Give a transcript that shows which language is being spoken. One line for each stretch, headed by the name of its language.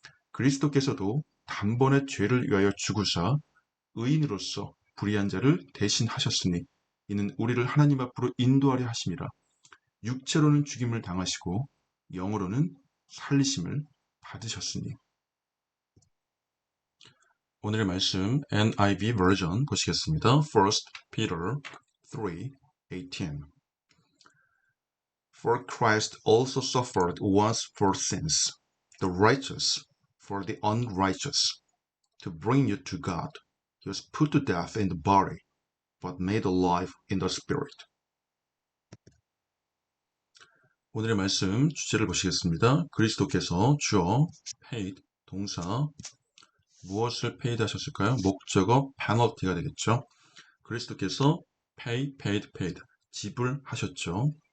Korean: 그리스도께서도 단번에 죄를 위하여 죽으사 의인으로서 불의한 자를 대신하셨으니 이는 우리를 하나님 앞으로 인도하려 하심이라. 육체로는 죽임을 당하시고 영으로는 살리심을 받으셨으니. 오늘의 말씀 NIV 버전 보시겠습니다.
English: 1 Peter 3:18 For Christ also suffered once for sins, the righteous for the unrighteous, to bring you to God. He was put to death in the body, but made alive in the spirit.
Korean: 오늘의 말씀 주제를 보시겠습니다. 그리스도께서 주어 paid 동사 무엇을 paid 하셨을까요? 목적어 penalty가 되겠죠. 그리스도께서 paid 지불하셨죠.